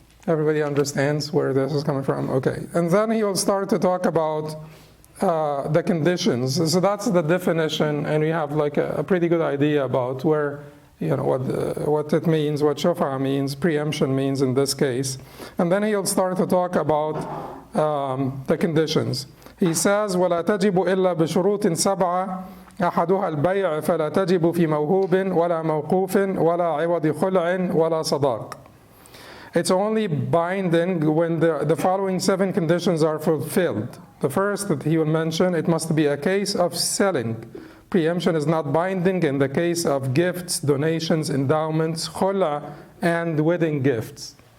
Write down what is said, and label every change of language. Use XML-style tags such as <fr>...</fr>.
<en>Everybody understands where this is coming from? Okay. And then he will start to talk about the conditions. So that's the definition, and we have like a pretty good idea about where, you know, what it means, what shufa means, preemption means in this case. And then he'll start to talk about the conditions. He says,</en> <ar>وَلَا تَجِبُ إِلَّا بِشُرُوطٍ سَبْعَةٍ أحدها البيع فلا تجب في موهوب ولا موقوف ولا عوض خلع ولا صداق.</ar> <en>It's only binding when the following 7 conditions are fulfilled. The first that he will mention, it must be a case of selling. Preemption is not binding in the case of gifts, donations, endowments, khula, and wedding gifts.</en>